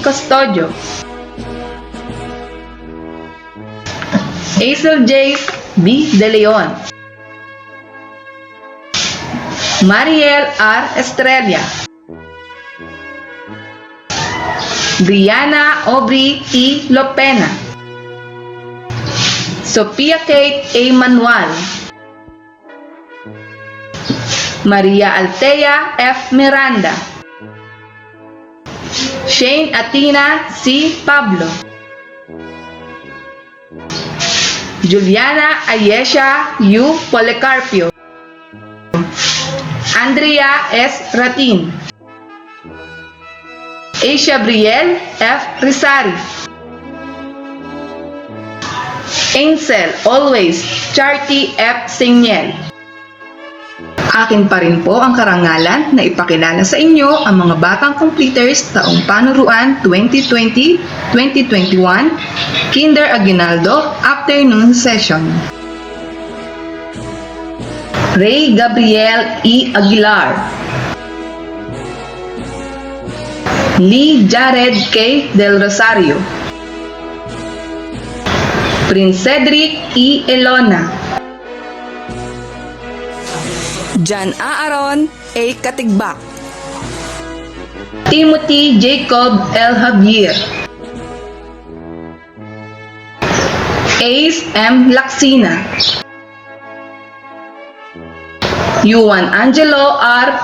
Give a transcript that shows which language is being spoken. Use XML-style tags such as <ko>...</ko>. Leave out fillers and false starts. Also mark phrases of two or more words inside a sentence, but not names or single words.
<tl>Custodio, Hazel J. B. De Leon, Mariel R. Estrella, Brianna Aubrey T. Lopena, Sophia Kate A. Manuel, Maria Altea F. Miranda, Shane Atina C. Pablo, Juliana Ayesha U. Policarpio, Andrea S. Ratin, Asia Brielle F. Rizari, Ansel Always Charty F. Singniel. Akin pa rin po ang karangalan na ipakilala sa inyo ang mga batang completers taong panuruan 2020-2021 Kinder Aguinaldo Afternoon Session. Ray Gabriel E. Aguilar, Lee Jared K. Del Rosario, Prince Cedric E. Elona, John Aaron A. Katigbak, Timothy Jacob L. Javier, Ace M. Laksina, Juan Angelo R.</tl>